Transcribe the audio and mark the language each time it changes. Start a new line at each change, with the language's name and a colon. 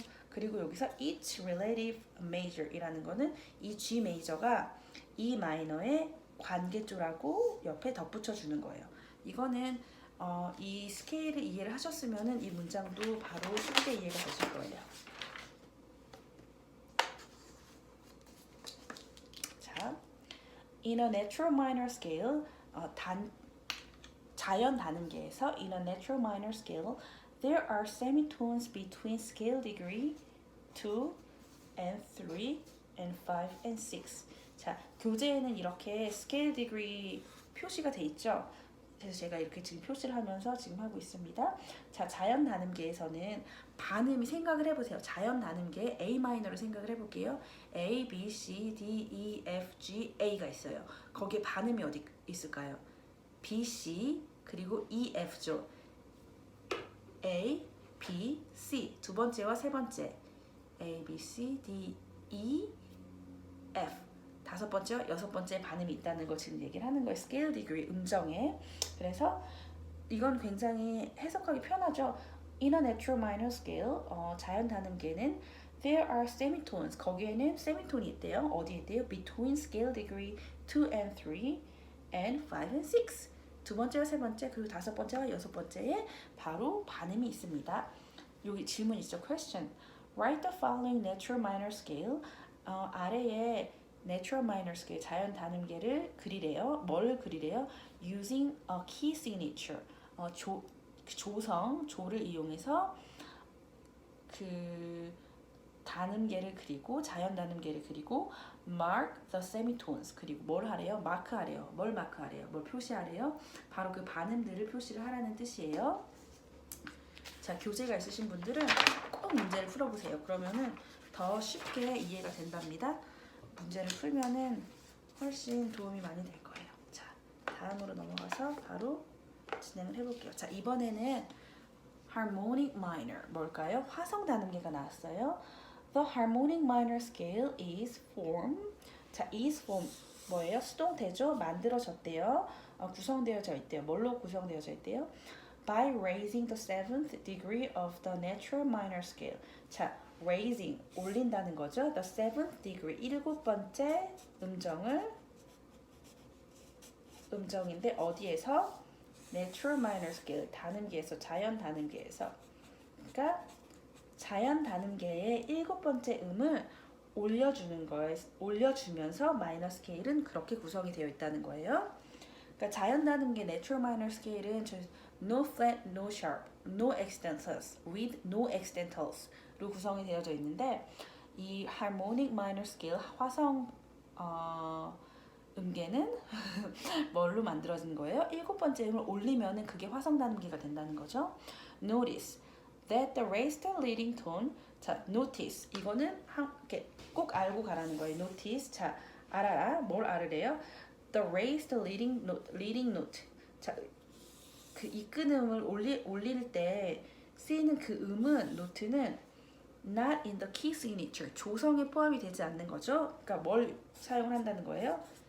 Korean: 그리고 여기서
English: each relative major
Korean: 이라는 거는 이 G major가 E minor의 관계조라고 옆에 덧붙여 주는 거예요. 이거는 이 스케일을 이해를 하셨으면은 이 문장도 바로 쉽게 이해가 되실 거예요.
English: 자, in a natural minor scale,
Korean: 자연 단음계에서
English: in a natural minor scale, there are semitones between scale degree 2 and 3 and 5 and 6.
Korean: 자, 교재에는 이렇게 scale degree 표시가 돼 있죠. 그래서 제가 이렇게 지금 표시를 하면서 지금 하고 있습니다. 자, 자연 단음계에서는 반음이 생각을 해보세요. 자연 단음계 A 마이너를 생각을 해볼게요. A, B, C, D, E, F, G, A가 있어요. 거기에 반음이 어디 있을까요? B, C 그리고 E, F죠. A, B, C 두 번째와 세 번째 A, B, C, D, E, F 다섯 번째와 여섯 번째 반음이 있다는 걸 지금 얘기를 하는 거예요. 스케일 디그리 음정에. 그래서 이건 굉장히 해석하기 편하죠.
English: In a natural minor scale,
Korean: 자연 단음계는
English: there are semitones.
Korean: 거기에는 세미톤이 있대요. 어디에 있대요?
English: Between scale degree 2 and 3 and 5 and 6.
Korean: 두 번째와 세 번째 그리고 다섯 번째와 여섯 번째에 바로 반음이 있습니다. 여기 질문 있죠. Question.
English: Write the following natural minor scale.
Korean: 아래에 natural minor scale 자연 단음계를 그리래요. 뭘 그리래요?
English: Using a key signature.
Korean: 조를 이용해서 그 단음계를 그리고 자연 단음계를 그리고
English: mark the semitones
Korean: 그리고 뭘 하래요? 마크하래요. 뭘 마크하래요? 뭘 표시하래요? 바로 그 반음들을 표시를 하라는 뜻이에요. 자, 교재가 있으신 분들은 꼭 문제를 풀어보세요. 그러면은 더 쉽게 이해가 된답니다. 문제를 풀면은 훨씬 도움이 많이 될 거예요. 자, 다음으로 넘어가서 바로 진행을 해볼게요. 자, 이번에는 harmonic minor 뭘까요? 화성 단음계가 나왔어요.
English: The harmonic minor scale is formed.
Korean: 자,
English: is formed
Korean: 뭐예요? 수동태죠. 만들어졌대요. 구성되어져 있대요. 뭘로 구성되어져 있대요?
English: By raising the seventh degree of the natural minor scale.
Korean: 자, raising 올린다는 거죠.
English: The seventh degree
Korean: 일곱 번째 음정인데 어디에서?
English: Natural minor scale
Korean: 단음계에서 자연 단음계에서. 그러니까 자연 단음계의 일곱 번째 음을 올려주는 거에 올려주면서 마이너 스케일은 그렇게 구성이 되어 있다는 거예요. 그러니까 자연 단음계 natural minor scale은
English: no flat, no sharp, no accidentals,
Korean: with no accidentals로 구성이 되어져 있는데 이 harmonic minor scale 화성 음계는 뭘로 만들어진 거예요? 일곱 번째 음을 올리면은 그게 화성 단음계가 된다는 거죠.
English: Notice that the raised leading tone.
Korean: 자, notice 이거는 이렇게 꼭 알고 가라는 거예요. notice. 자, 알아라. 뭘 알으래요?
English: The raised leading note.
Korean: 자, 그 이끈음을 올릴 때 쓰이는 그 음은 노트는
English: not in the key signature.
Korean: 조성에 포함이 되지 않는 거죠. 그러니까 뭘 사용을 한다는 거예요?